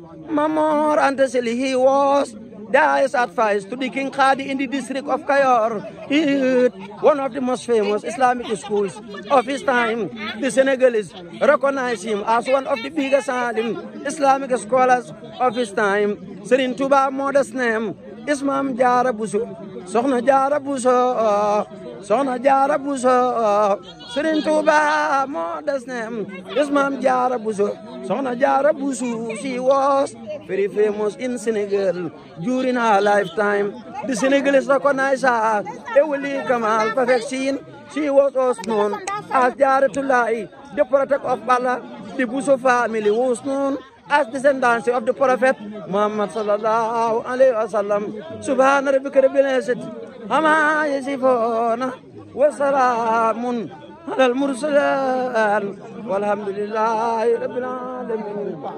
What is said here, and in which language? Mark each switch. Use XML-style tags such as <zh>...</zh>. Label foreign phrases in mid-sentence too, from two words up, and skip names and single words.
<en>Mamor Anta Sali, he was the highest advice to the King Khadi in the district of Kayor. He is one of the most famous Islamic schools of his time. The Senegalese recognize him as one of the biggest alim Islamic scholars of his time. Serigne Touba modest name is Mame Diarra Bousso. Soxna Diarra Bousso, Soxna Diarra Bousso. Serigne Touba modest name is Mame Diarra Bousso. Soxna Diarra Bousso, she was very famous in Senegal during her lifetime. The Senegalese recognize her, a</en> <ar>ولي كمال</ar> <en>perfection. She was also known as Jaaratullahi, the protector of Allah. The Bousso family was known as descendants of the Prophet Muhammad</en> <ar>صلى الله عليه وسلم. سبحان ربك رب العزة عما يصفون وسلام على المرسلين والحمد لله رب العالمين.</ar>